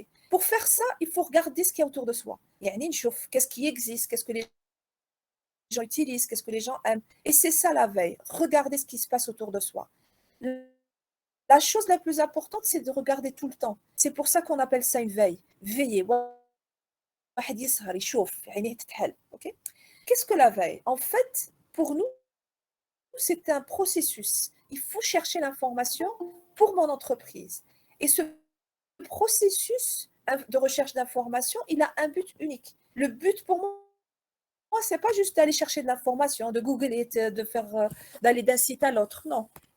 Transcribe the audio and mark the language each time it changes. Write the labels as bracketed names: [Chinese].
[French] Pour faire ça, il faut regarder ce qu'il y a autour de soi. يعني نشوف qu'est-ce qui existe, qu'est-ce que les gens utilisent, qu'est-ce que les gens aiment. Et c'est ça la veille, regarder ce qui se passe autour de soi. La chose la plus importante, c'est de regarder tout le temps. C'est pour ça qu'on appelle ça une veille. Veiller. [Arabic] واحد يسهر يشوف عينيه تتحل. [French] OK? Qu'est-ce que la veille? En fait, pour nous, c'est un processus. Il faut chercher l'information pour mon entreprise. Et ce processus de recherche d'information, il a un but unique. Le but pour moi, c'est pas juste d'aller chercher de l'information, de googler, de faire, d'aller d'un site à l'autre. Non.